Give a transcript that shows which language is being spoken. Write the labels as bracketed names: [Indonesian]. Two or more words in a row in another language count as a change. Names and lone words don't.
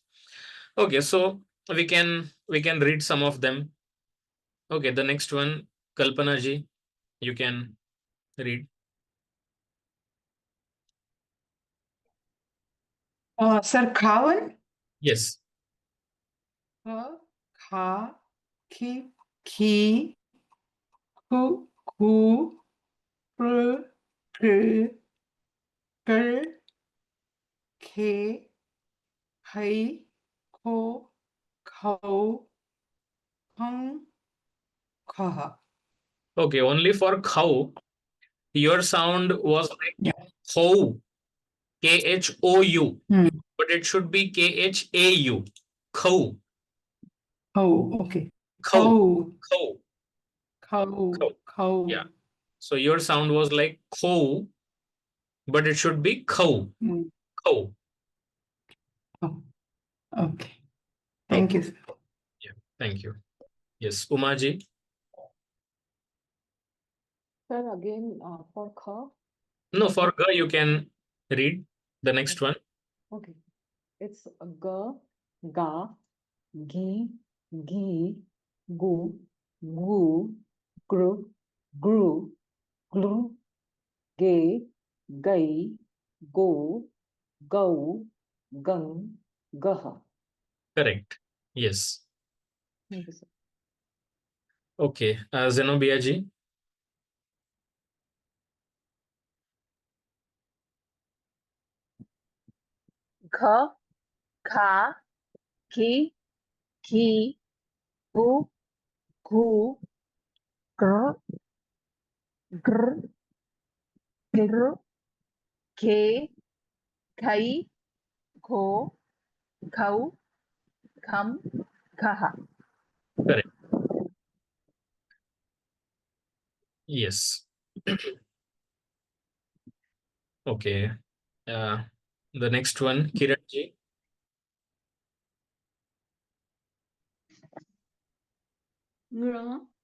[English] Okay, so we can read some of them. Okay, the next one, Kalpana ji, you can read. Sir, Khavan? Yes. [Hindi] Kha, ki, ku, pr, kr, kr, ke, hai, ko, khau, khang, khaha. [English] Okay, only for khau, your sound was like Yeah. [Hindi] khou, khou, [English] Hmm. but it should be khau, khou, Oh, okay. [Hindi] khou, Khau, khou, khau, khau. [English] yeah. So your sound was like khou, but it should be khou, Hmm. [Hindi] khou. [English] Oh, okay. Thank you, sir. Yeah, thank you. Yes, Umaji. Sir, again, for kha. No, for ga you can read the next one. [Hindi] Okay. It's ga, ga, gi, gu, gru, glu, ge, gai, go, gau, gang, gaha. [English] Correct. Yes. Thank you, sir. Okay. Zenobia ji. [Hindi] Kha, kha, ki, gu, gr, gr, gr, ke, kai, ko, khau, kham, khaha. [English] Correct. Yes. Okay. The next one, Kiran ji. [Hindi] Gra.